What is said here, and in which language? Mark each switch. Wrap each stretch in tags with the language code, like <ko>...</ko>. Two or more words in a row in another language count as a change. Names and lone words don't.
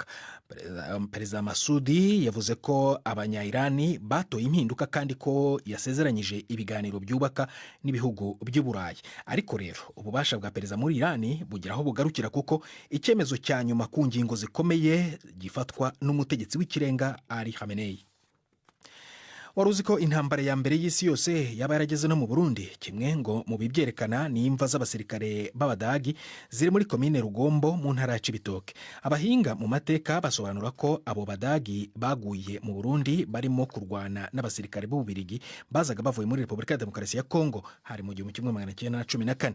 <rw>Perezida Masudi yavuze ko abanya-Irani batoye impinduka kandi ko yasezeranyije ibiganiro byubaka n'ibihugu by'Uburayi. Ariko rero ububasha bwa perezida muri Irani bugeraho bugarukira kuko icyemezo cya nyuma ku ngingo zikomeye gifatwa n'umutegetsi w'ikirenga Ali Khamenei. wari uzi ko intambara ya mbere y'isi yose yaba yarageze no mu Burundi?</rw> <rn>Kimwe ngo mu bibyerekana ni imva z'abasirikare b'Abadagi ziri muri komine Rugombo mu ntara ya Cibitoke. Abahinga mu mateka basobanura ko abo Badagi baguye mu Burundi barimo kurwana n'abasirikare b'Ububirigi bazaga bavuye muri Repubulika ya Demokarasi ya Kongo hari mu 1914.</rn>